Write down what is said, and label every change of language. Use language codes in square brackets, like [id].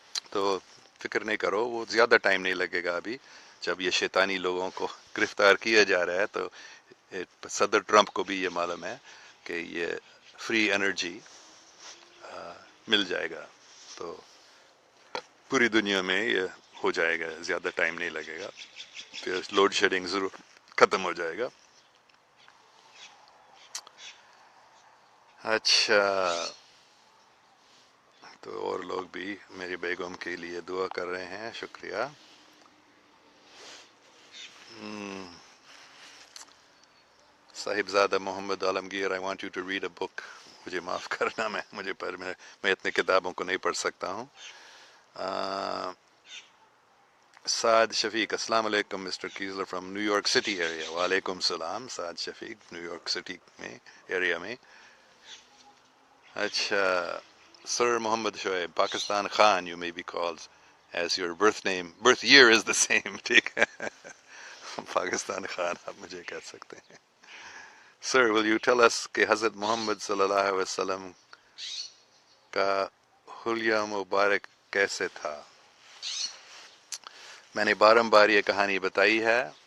[ur] تو فکر نہیں کرو، وہ زیادہ ٹائم نہیں لگے گا. ابھی جب یہ شیطانی لوگوں کو گرفتار کیا جا رہا ہے تو صدر ٹرمپ کو بھی یہ معلوم ہے کہ یہ فری انرجی مل جائے گا، تو پوری دنیا میں یہ ہو جائے گا، زیادہ ٹائم نہیں لگے گا، پھر لوڈ شیڈنگ ضرور ختم ہو جائے گا. اچھا، تو اور لوگ بھی میری بیگم کے لیے دعا کر رہے ہیں، شکریہ. [en] Sahibzada Muhammad Alamgir, I want you to read a book. [ur] مجھے معاف کرنا، میں اتنے کتابوں کو نہیں پڑھ سکتا ہوں. [en] سعد شفیق، السلام علیکم mister Kessler from New York City area. [ur] وعلیکم السلام سعد شفیق، نیو یارک سٹی میں ایریا میں. [en] اچھا، sir Muhammad Shoaib, Pakistan Khan you may be called as your birth year is the same. [ur] ٹھیک ہے، پاکستان خان آپ مجھے کہہ سکتے ہیں. [en] Sir, will you tell us [ur] کہ حضرت محمد صلی اللہ علیہ وسلم کا حلیہ مبارک کیسے تھا؟ میں نے بارمبار یہ کہانی بتائی ہے.